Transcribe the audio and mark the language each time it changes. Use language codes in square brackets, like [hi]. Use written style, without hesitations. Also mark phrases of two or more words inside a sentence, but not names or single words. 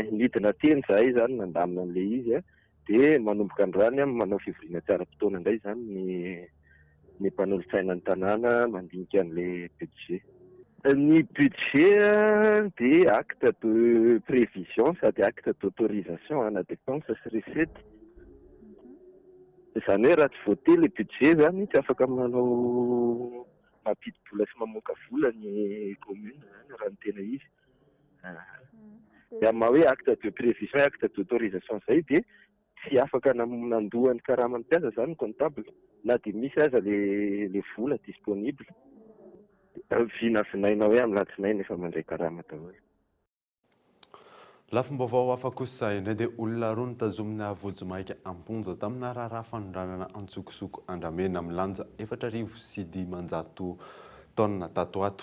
[mg] Nidina teny izahay zany nandamina an'ilay izy dia manomboka androany manao fivoriana tsy ara-potoana indray zany ny mpanolotsaina ny tanàna mandinika an'ilay budget. [fr] Ny budget dia acte de prévision sady acte d'autorisation à la dépense sy recette. [mg] Izany hoe raha tsy voate [fr] le budget [mg] zany tsy afaka manao mampidi-bola sy mamoaka vola ny commune zany raha ny tena izy. Dia maha hoe [fr] acte de prévision acte d'autorisation [mg] izay dia tsy afaka nandohan'ny karaman'ny mpiasa zany ny comptable na dia misy aza le vola disponible. Vinavinaina hoe amin'ny latsinainy efa mandray karama daholo. Lafim-baovao hafa kosa indray dia olona roa nitazomina vojomaika amponja tamina raharaha fanondranana antsokosoko Andramena milanja 4,500 taonina tato ato.